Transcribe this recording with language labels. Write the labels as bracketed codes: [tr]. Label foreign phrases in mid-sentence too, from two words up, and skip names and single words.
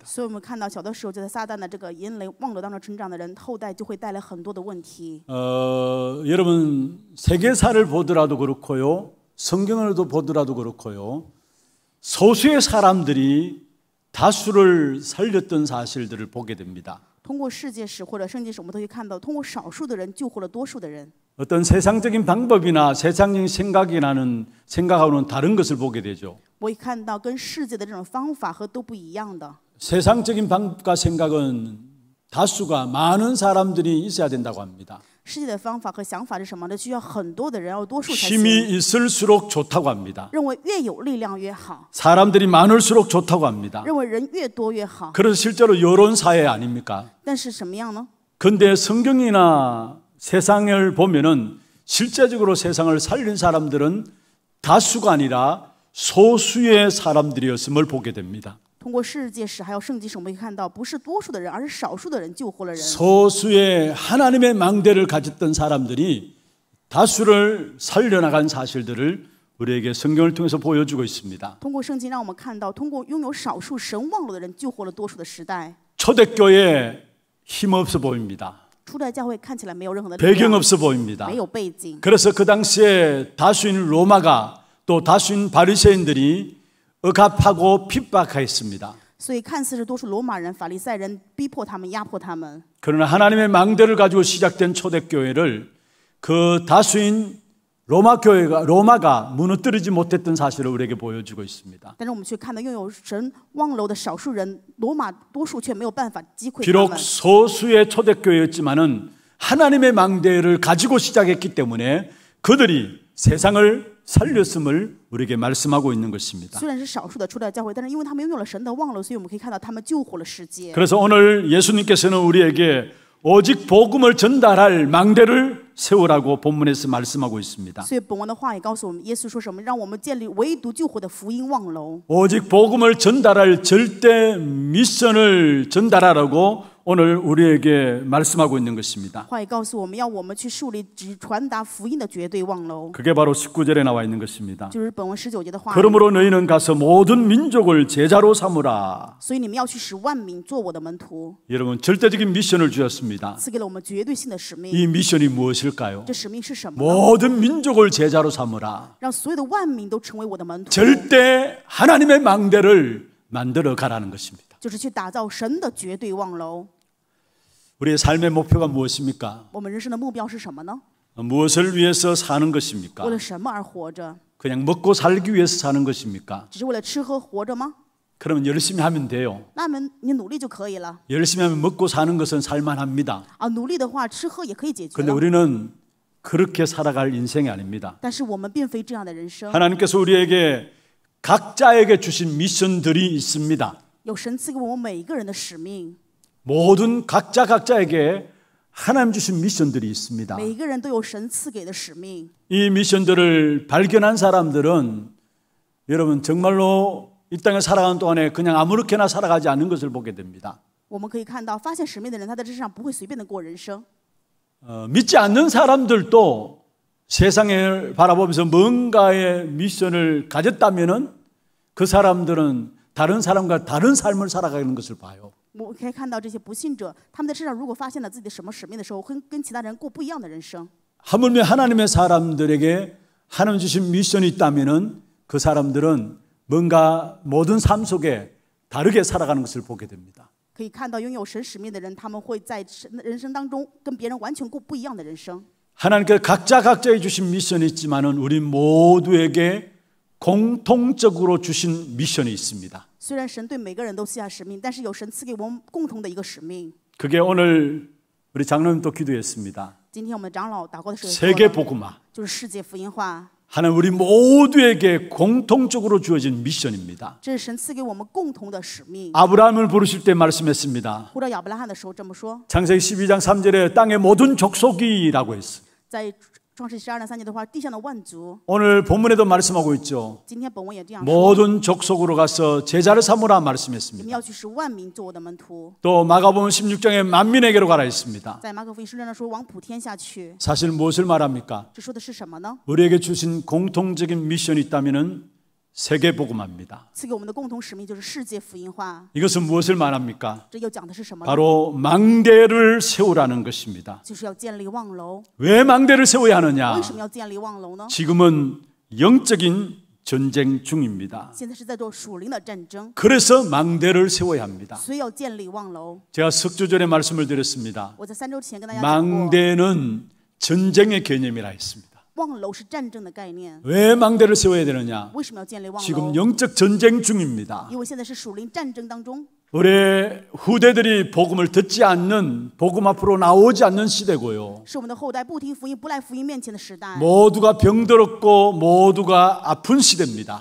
[zh] 所以我们看到小的时候就在撒旦的这个淫雷妄流当中成长的人，后代就会带来很多的问题。 [ko] 여러분 세계사를 보더라도 그렇고요, 성경을 보더라도 그렇고요, 소수의 사람들이 다수를 살렸던 사실들을 보게 됩니다. [zh] 通过世界史或者圣经史，我们都会看到，通过少数的人救活了多数的人。 [ko] 어떤 세상적인 방법이나 세상적인 생각하고는 다른 것을 보게 되죠. [zh] 我会看到跟世界的这种方法和都不一样的。 [ko] 세상적인 방법과 생각은 다수가 많은 사람들이 있어야 된다고 합니다. [zh] 世界的方法和想法是什么呢？需要很多的人，要多数才 [ko] 힘이 [zh] 行。 [ko] 있을수록 좋다고 합니다. [zh] 认为越有力量越好， [ko] 사람들이 많을수록 좋다고 합니다. [zh] 认为人越多越好。 [ko] 그래서 실제로 여론 사회 아닙니까? [zh] 但是什么样呢？ [ko] 근데 성경이나 세상을 보면은 실제적으로 세상을 살린 사람들은 다수가 아니라 소수의 사람들이었음을 보게 됩니다. [zh] 通过世界史还有圣经史，我们可以看到，不是多数的人，而是少数的人救活了人。 [ko] 소수의 하나님의 망대를 가졌던 사람들이 다수를 살려나간 사실들을 우리에게 성경을 통해서 보여주고 있습니다. [zh] 通过圣经，让我们看到，通过拥有少数神望路的人救活了多数的时代。 [ko] 초대교회 힘없어 보입니다. [zh] 初代教会看起来没有任何的力 [ko] 배경 [zh] 量， [ko] 없어 보입니다. [zh] 没有背景， [ko] 그래서 그 당시에 다수인 로마가 또 다수인 바리새인들이 억압하고 핍박했습니다. [zh] 所以看似是多数罗马人、法利赛人逼迫他们、压迫他们。 [ko] 그러나 하나님의 망대를 가지고 시작된 초대교회를 그 다수인 로마가 무너뜨리지 못했던 사실을 우리에게 보여주고 있습니다. [zh] 但是我们却看到拥有神望楼的少数人，罗马多数却没有办法击溃他 [ko] 비록 [zh] 们。 [ko] 소수의 초대교회였지만은 하나님의 망대를 가지고 시작했기 때문에 그들이 세상을 살렸음을 우리에게 말씀하고 있는 것입니다. [zh] 虽然是少数的初代教会，但是因为他们拥有了神的望楼，所以我们可以看到他们救活了世界。 [ko] 그래서 오늘 예수님께서는 우리에게 오직 복음을 전달할 망대를 세우라고 본문에서 말씀하고 있습니다. [zh] 所以本文的话也告诉我们，耶稣说什么？让我们建立唯独救活的福音望楼。 [ko] 오직 복음을 전달할 절대 미션을 전달하라고 오늘 우리에게 말씀하고 있는 것입니다. [zh] 话也告诉我们要我们去树立只传达福音的绝对望楼， [ko] 그게 바로 19절에 나와 있는 것입니다. [zh] 就是本文19节的话。 [ko] 그러므로 너희는 가서 모든 민족을 제자로 삼으라. [zh] 所以你们要去使万民做我的门徒， [ko] 여러분 절대적인 미션을 주셨습니다. [zh] 赐给了我们绝对性的使命。 [ko] 이 미션이 무엇일까요? [zh] 这使命是什么呢？ [ko] 모든 민족을 제자로 삼으라. [zh] 让所有的万民都成为我的门徒， [ko] 절대 하나님의 망대를 만들어 가라는 것입니다. [zh] 就是去打造神的绝对望楼。 [ko] 우리의 삶의 목표가 무엇입니까? [zh] 我们人生的目标是什么呢？ [ko] 무엇을 위해서 사는 [zh] 为 [ko] 것입니까? [zh] 了什么而活着？ [ko] 그냥 먹고 살기 위해서 사는 것입니까? [zh] 只是为了吃喝活着吗？ [ko] 그러면 열심히 하면 돼요. [zh] 那么你努力就可以了 [ko] 열심히 하면 먹고 사는 것은 살만합니다. 啊！ [zh] 努力的话，吃喝也可以解决 [ko] 그런데 [zh] 了。 [ko] 우리는 그렇게 살아갈 인생이 아닙니다. [zh] 但是我们并非这样的人生， [ko] 하나님께서 우리에게 각자에게 주신 미션들이 있습니다. [zh] 有神赐给我们每一个人的使命， [ko] 모든 각자에게 하나님 주신 미션들이 있습니다. [zh] 每一个人都有神赐给的使命。 [ko] 이 미션들을 발견한 사람들은 여러분 정말로 이 땅에 살아가는 동안에 그냥 아무렇게나 살아가지 않는 것을 보게 됩니다. [zh] 我们可以看到，发现使命的人，他在这世上不会随便的过人生。 [ko] 믿지 않는 사람들도 세상을 바라보면서 뭔가의 미션을 가졌다면은 그 사람들은 다른 사람과 다른 삶을 살아가는 것을 봐요. [zh] 我们可以看到这些不信者，他们在世上如果发现了自己的什么使命的时候，会跟其他人过不一样的人生。 [ko] 하물며 하나님의 사람들에게 하나님 주신 미션이 있다면은 그 사람들은 뭔가 모든 삶 속에 다르게 살아가는 것을 보게 됩니다. [zh] 可以看到，拥有神使命的人，他们会在人生当中跟别人完全过不一样的人生。 [ko] 하나님께서 각자에 주신 미션이 있지만은 우리 모두에게 공통적으로 주신 미션이 있습니다. [zh] 虽然神对每个人都赐下使命，但是有神赐给我们共同的一个使命。 [ko] 그게 오늘 우리 장로님도 기도했습니다. [zh] 今天我们的长老祷告的时候也说 [ko] 세계 [zh] 了， [ko] 복음화. [zh] 就是世界福音化， [ko] 하나님 우리 모두에게 공통적으로 주어진 미션입니다. [zh] 这是神赐给我们共同的使命。 [ko] 아브라함을 부르실 때 말씀했습니다. [zh] 呼召亚伯拉罕的时候这么说， [ko] 창세기 12장 3절에 땅의 모든 족속이라고 했어요. [zh] 在创世12章3节的话，地上的万族， [ko] 오늘 본문에도 말씀하고 있죠. [zh] 今天本文也这样说， [ko] 모든 족속으로 가서 제자를 삼으라 [zh] 你们 [ko] 말씀했습니다. [zh] 要去使万民做我的门徒。 [ko] 또 마가복음 16장에 만민에게로 가라 했습니다. [zh] 在马可福音16章说，往普天下去， [ko] 사실 무엇을 말합니까? [zh] 这说的是什么呢？ [ko] 우리에게 주신 공통적인 미션이 있다면은 세계 복음화입니다. [zh] 赐给我们的共同使命就是世界福音化。 [ko] 이것은 무엇을 말합니까? [zh] 这又讲的是什么呢？ [ko] 바로 망대를 세우라는 것입니다. [zh] 就是要建立望楼。 [ko] 왜 망대를 세워야 하느냐? [zh] 为什么要建立望楼呢？ [ko] 지금은 영적인 전쟁 중입니다. [zh] 现在是在做属灵的战争， [ko] 그래서 망대를 세워야 합니다. [zh] 所以要建立望楼。 [ko] 제가 석주전에 말씀을 드렸습니다. [zh] 我在3周前跟大家讲过， [ko] 망대는 전쟁의 개념이라 했습니다. [zh] 望楼是战争的概念。 [ko] 왜 망대를 세워야 되느냐? [zh] 为什么要建立望 [ko] 지금 [zh] 楼？ [ko] 영적 전쟁 중입니다. [zh] 因为现在是属灵战争当中， [ko] 우리 후대들이 복음을 듣지 않는, 복음 앞으로 나오지 않는 시대고요. [zh] 是我们的后代不听福音、不来福音面前的时代， [ko] 모두가 병들었고 모두가 아픈 시대입니다.